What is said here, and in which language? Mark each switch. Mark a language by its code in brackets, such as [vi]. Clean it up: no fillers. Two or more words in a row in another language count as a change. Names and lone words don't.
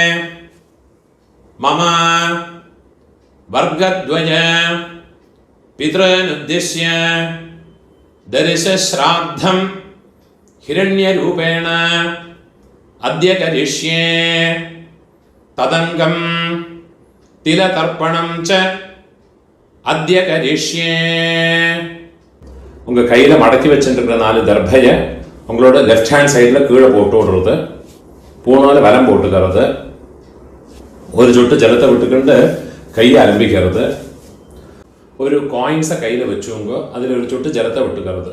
[sa] മമ വർഗദ്വയ പിതॄനുദ്ദിശ്യ ദർശശ്രാദ്ധം ഹിരണ്യരൂപേണ അദ്യ കരിഷ്യേ തദംഗം തിലതർപ്പണം ച അദ്യ കരിഷ്യേ. [ta] உங்கள் கையில் மடக்கி வச்சுருக்கிற 4 தர்பையை உங்களோட [en] left hand sidel [ta] கீழே போட்டு விடுறது, பூனால் வலம் போட்டுக்கிறது, ஒரு சொட்டு ஜலத்தை விட்டுக்கிட்டு கையை ஆரம்பிக்கிறது, ஒரு காயின்ஸை கையில் வச்சுங்க, அதில் ஒரு சொட்டு ஜலத்தை விட்டுக்கிறது.